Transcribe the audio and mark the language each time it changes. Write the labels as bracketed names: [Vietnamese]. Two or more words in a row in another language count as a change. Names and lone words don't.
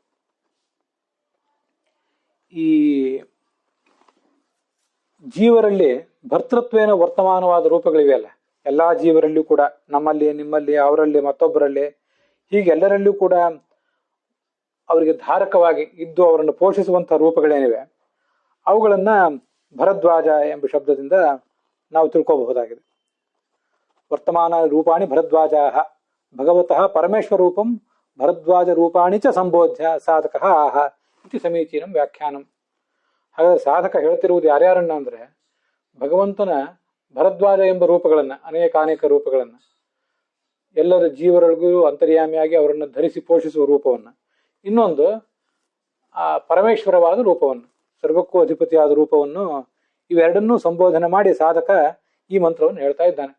[Kannada] ಈ ಜೀವರಲ್ಲಿ ಭರ್ತೃತ್ವೇನ ವರ್ತಮಾನವಾದ ರೂಪಗಳಿವೆಯಲ್ಲ, ಎಲ್ಲಾ ಜೀವರಲ್ಲಿಯೂ ಕೂಡ, ನಮ್ಮಲ್ಲಿ, ನಿಮ್ಮಲ್ಲಿ, ಅವರಲ್ಲಿ, ಮತ್ತೊಬ್ಬರಲ್ಲಿ, ಹೀಗೆ ಎಲ್ಲರಲ್ಲಿಯೂ ಕೂಡ ಅವರಿಗೆ ಧಾರಕವಾಗಿ ಇದ್ದು ಅವರನ್ನು ಪೋಷಿಸುವಂತಹ ರೂಪಗಳೇನಿವೆ ಅವುಗಳನ್ನ ಭರದ್ವಾಜ ಎಂಬ ಶಬ್ದದಿಂದ ನಾವು ತಿಳ್ಕೋಬಹುದಾಗಿದೆ. [Sanskrit] ವರ್ತಮಾನ ರೂಪಾಣಿ ಭರದ್ವಾಜ, ಭಗವತಃ ಪರಮೇಶ್ವರ ರೂಪಂ ಭರದ್ವಾಜ ರೂಪಾಣಿ ಚ ಸಂಬೋಧ್ಯ ಸಾಧಕ ಆಹ ಇತಿ ಸಮೀಚೀನಂ ವ್ಯಾಖ್ಯಾನಂ. [Kannada] ಹಾಗಾದ್ರೆ ಸಾಧಕ ಹೇಳ್ತಿರುವುದು ಯಾರ್ಯಾರನ್ನ ಅಂದ್ರೆ ಭಗವಂತನ ಭರದ್ವಾಜ ಎಂಬ ರೂಪಗಳನ್ನ, ಅನೇಕ ರೂಪಗಳನ್ನ, ಎಲ್ಲರ ಜೀವರೊಳಗೂ ಅಂತರ್ಯಾಮಿಯಾಗಿ ಅವರನ್ನು ಧರಿಸಿ ಪೋಷಿಸುವ ರೂಪವನ್ನ, ಇನ್ನೊಂದು ಆ ಪರಮೇಶ್ವರವಾದ ರೂಪವನ್ನು, ಸರ್ವಕ್ಕೂ ಅಧಿಪತಿಯಾದ ರೂಪವನ್ನು, ಇವೆರಡನ್ನೂ ಸಂಬೋಧನೆ ಮಾಡಿ ಸಾಧಕ ಈ ಮಂತ್ರವನ್ನು ಹೇಳ್ತಾ ಇದ್ದಾನೆ.